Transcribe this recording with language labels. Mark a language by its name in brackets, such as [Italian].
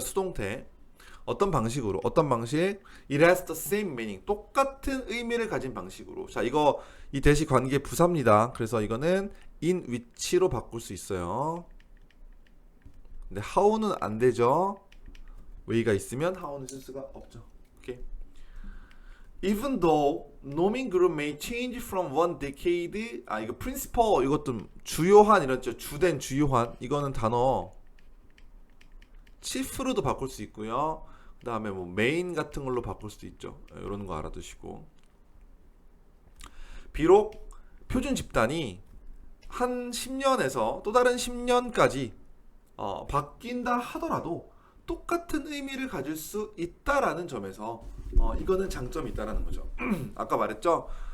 [Korean] 수동태. 어떤 방식? [English] It has the same meaning. [Korean] 똑같은 의미를 가진 방식으로. 자, 이거 이 대시 관계 부사입니다. 그래서 이거는 in which로 바꿀 수 있어요. 근데 how는 안 되죠. way가 있으면 how는 쓸 수가 없죠. 오케이. [English] Even though [Korean] 노밍 그룹 [English] may change from one decade. [Korean] 이거 principal 이것도 주요한 이랬죠. 주된 주요한. 이거는 단어 chief로도 바꿀 수 있고요. 그 다음에 뭐 main 같은 걸로 바꿀 수도 있죠. 이런 거 알아두시고. 비록 표준 집단이 한 10년에서 또 다른 10년까지 바뀐다 하더라도 똑같은 의미를 가질 수 있다라는 점에서 이거는 장점이 있다라는 거죠. 아까 말했죠.